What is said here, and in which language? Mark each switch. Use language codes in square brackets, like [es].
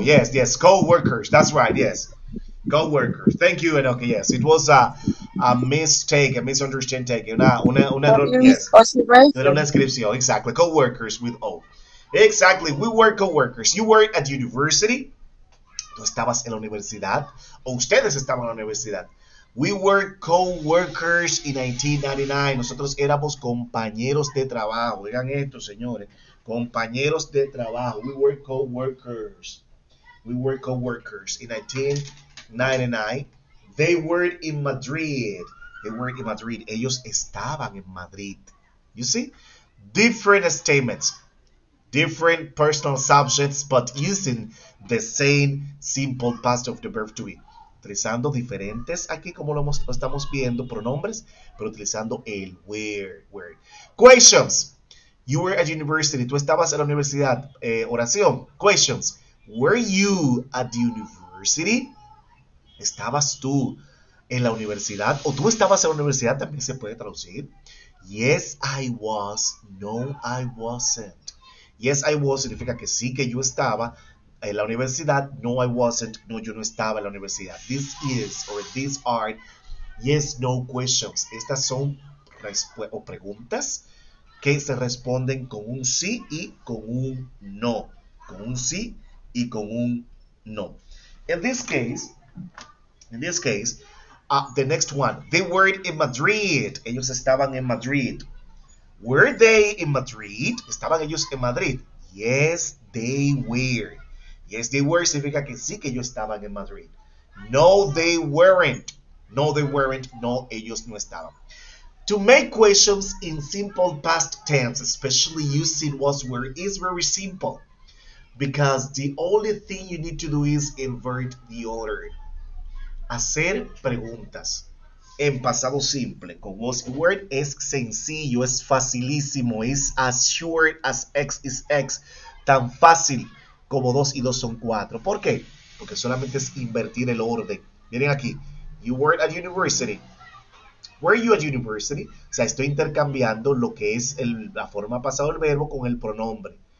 [en] Yes, co-workers, that's right, yes. Co-workers. Thank you, Enoch. Yes, it was a mistake, a misunderstanding. [es] Una error, yes. Era una descripción, exactly. [en] Co-workers with O. Exactly, we were co-workers. You were at university. [es] Tú estabas en la universidad. O ustedes estaban en la universidad. [en] We were co-workers in 1999. [es] Nosotros éramos compañeros de trabajo. Oigan esto, señores. Compañeros de trabajo. [en] We were co-workers. We were co-workers in 1999. They were in Madrid. They were in Madrid. [es] Ellos estaban en Madrid. [en] You see? Different statements. Different personal subjects, but using the same simple past of the verb to be. [es] Utilizando diferentes, aquí como lo estamos viendo, pronombres, pero utilizando el were. [en] Questions. You were at university. [es] Tú estabas en la universidad. Oración. [en] Questions. Were you at the university? [es] ¿Estabas tú en la universidad? ¿O tú estabas en la universidad? También se puede traducir. [en] Yes, I was. No, I wasn't. Yes, I was [es] significa que sí, que yo estaba en la universidad. [en] No, I wasn't. [es] No, yo no estaba en la universidad. [en] This is, or these are, yes, no questions. [es] Estas son preguntas que se responden con un sí y con un no. Con un sí y con un no. [en] In this case, the next one, they were in Madrid. [es] Ellos estaban en Madrid. [en] Were they in Madrid? [es] ¿Estaban ellos en Madrid? [en] Yes, they were. Yes, they were [es] significa que sí que ellos estaban en Madrid. [en] No, they weren't. No, they weren't. No, [es] ellos no estaban. [en] To make questions in simple past tense, especially using was, were, is very simple. Because the only thing you need to do is invert the order. [es] Hacer preguntas. en pasado simple con was y were es sencillo, es facilísimo, es [en] as short as x is x, [es] tan fácil como 2 y 2 son 4. ¿Por qué? Porque solamente es invertir el orden. Miren aquí, [en] you were at university. Were you at university? [es] O sea, estoy intercambiando lo que es la forma pasada del verbo con el pronombre.